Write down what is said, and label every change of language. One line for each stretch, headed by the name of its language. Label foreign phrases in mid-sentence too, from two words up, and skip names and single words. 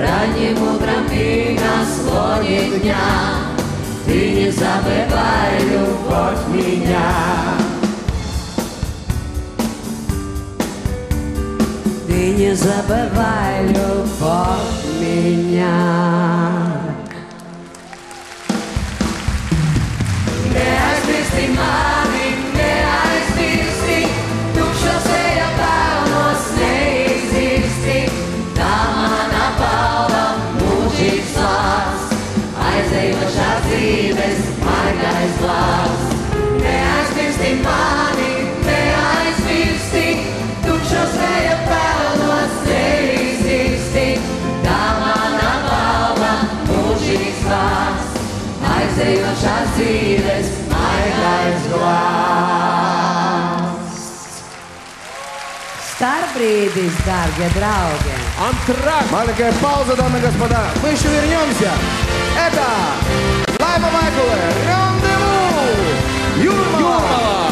Russian: Ранним утром и на склоне дня. Ты не забывай, любовь, меня. Ты не забывай, любовь, меня.
Latvian: Neaizmirsti mani, neaizmirsti, tukšos vēja pelnos neizirsti. Tā mana balva, mūžīgs vārds, aizējošās dzīves maigais vārds. Neaizmirsti mani, neaizmirsti, tukšos vēja pelnos neizirsti. Tā mana balva, mūžīgs vārds, aizējošās dzīves maigais glāsts.
Russian: Старбридис, дорогие draugi. Антракт! Маленькая пауза, дамы и господа. Мы еще вернемся. Это Лайма Майкуле, Рандеву, Юрмала.